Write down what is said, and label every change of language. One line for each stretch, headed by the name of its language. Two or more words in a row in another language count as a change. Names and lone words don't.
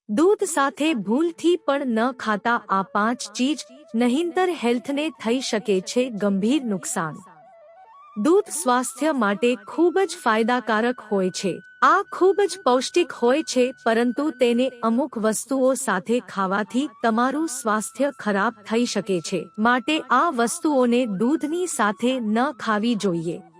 Gujarati: દૂધ સાથે ભૂલથી પણ ન ખાતા આ 5 ચીજ નહીંતર હેલ્થને થઈ શકે છે ગંભીર નુકસાન। દૂધ સ્વાસ્થ્ય માટે ખૂબ જ ફાયદાકારક હોય છે। આ ખૂબ જ પૌષ્ટિક હોય છે, પરંતુ તેને અમુક વસ્તુઓ સાથે ખાવાથી તમારું સ્વાસ્થ્ય ખરાબ થઈ શકે છે, માટે આ વસ્તુઓને દૂધની સાથે ન ખાવી જોઈએ।